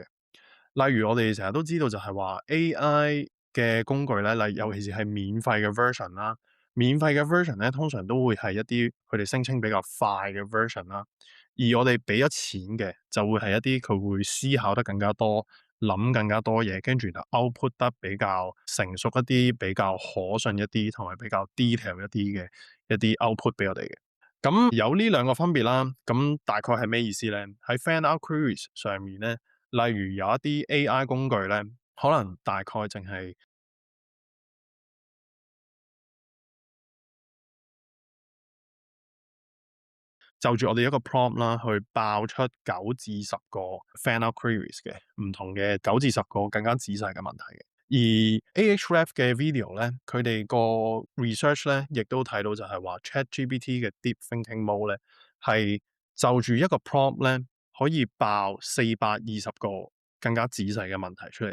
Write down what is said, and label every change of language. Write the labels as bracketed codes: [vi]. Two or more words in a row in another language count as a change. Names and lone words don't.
[yue] 例如我哋成日都知道就係話 AI 嘅工具咧，尤其是係免費嘅 version 啦，免費嘅 version 咧通常都會係一啲佢哋聲稱比較快嘅 version 啦，而我哋俾咗錢嘅就會係一啲佢會思考得更加多、諗更加多嘢，跟住就 output 得比較成熟一啲、比較可信一啲，同埋比較 detail 一啲嘅一啲 output 俾我哋嘅。咁有呢兩個分別啦，咁大概係咩意思咧？喺 [en] fan out queries [yue] 上面咧，例如有一啲 AI 工具咧，可能大概淨係就住我哋一個 prompt 啦，去爆出9至10個 [en] fan out queries [yue] 嘅唔同嘅9至10個更加仔細嘅問題嘅。而 Ahrefs 嘅 video 咧，佢哋個 research 咧，亦都睇到就係話 ChatGPT 嘅 [en] Deep Thinking Mode [yue] 咧，係就住一個 prompt 咧，可以爆420個更加仔細嘅問題出嚟。